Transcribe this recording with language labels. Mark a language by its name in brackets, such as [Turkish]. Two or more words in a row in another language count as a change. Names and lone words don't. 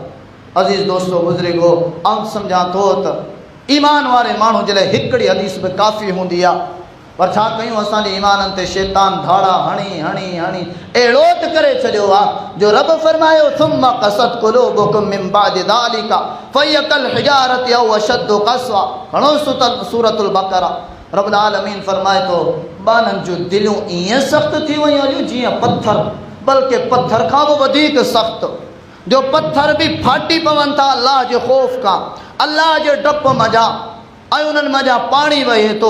[Sindhi] अज़ीज़ दोस्तो बुज़ुर्गो, आउं सम्झां थो त ईमान वारे माण्हू जे लाइ हिकिड़ी हदीस बि काफ़ी हूंदी आहे, पर छा कयूं असांजे ईमाननि ते शैतान धाड़ा हणी हणी हणी अहिड़ो त करे छॾियो आहे जो रब फरमायो [Arabic] ثم قست قلوبكم من بعد ذلك فهي كالحجارة أو أشد قسوة. [Sindhi] घणो सूरतुल बक़रा [Arabic] رب العالمين [Sindhi] फरमाए थो बाननि जूं दिलियूं ईअं सख़्तु थी वयूं आहिनि जीअं पत्थर, बल्कि पत्थर खां बि वधीक सख़्तु, जो पत्थर बि फाटी पवनि था अल्लाह जे ख़ौफ़ खां, अल्लाह जे डप मज़ा, ऐं उन्हनि मज़ा पाणी वहे थो।